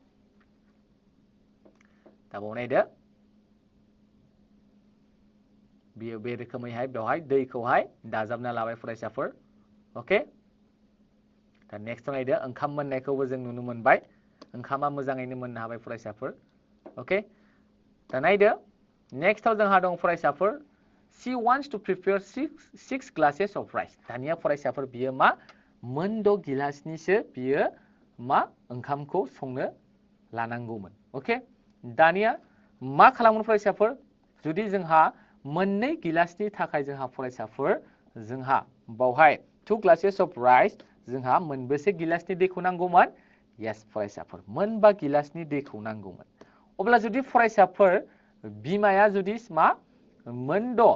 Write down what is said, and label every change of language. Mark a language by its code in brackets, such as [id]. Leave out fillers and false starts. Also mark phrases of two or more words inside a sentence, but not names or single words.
[brx] दा बाव नायदो बियो बे रोखोमैहाय बेवहाय दैखौहाय दाजाबना लाबाय फरायसाफोर ओके दा नेक्स्टआव नायदो ओंखाम मोननायखौबो जों नुनो मोनबाय ओंखामा मोजाङैनो मोननो हाबाय फरायसाफोर ओके दा नायदो नेक्स्टआव जोंहा दं फरायसाफोर [en] she wants to prepare 6 glasses of rice [brx] दानिया फरायसाफोर बियो मा मोन 6 गिलासनिसो बियो मा ओंखामखौ संनो लानांगौमोन ओके दानिया मा खालामगोन फरायसाफोर जुदि जोंहा मोननै गिलासनि थाखाय जोंहा फरायसाफोर जोंहा बावहाय [en] 2 glasses of rice [brx] जोंहा मोनबेसे गिलासनि दैखौ नांगौमोन यस फरायसाफोर मोनबा गिलासनि दैखौ नांगौमोन अब्ला जुदि फरायसाफोर बिमाया जुदि मा मोन